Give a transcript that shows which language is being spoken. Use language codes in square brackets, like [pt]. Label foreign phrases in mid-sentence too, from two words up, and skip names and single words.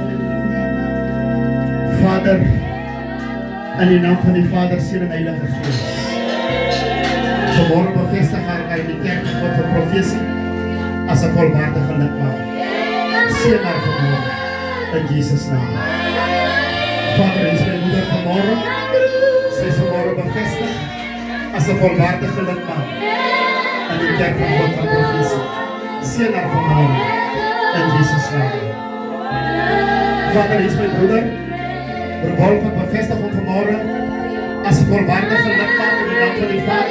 [af] Vader, in die naam van die Vader, Seun en Heilige Gees. Vanmôre bevestig haar in die Kerk van God van Profesie as 'n volwaardige lidmaat. Seën haar vanmôre in Jesus naam. [nl] Vader, hier is mijn moeder vanmorgen. Zij is vanmorgen bevestigd als een volwaardige lidmaat in de kerk van God van Profetie. Seën haar vanmorgen in Jezus' naam. Vader, hier is mijn broeder. Rolf wordt bevestigd om vanmorgen als een volwaardige lidmaat in de naam van die Vader.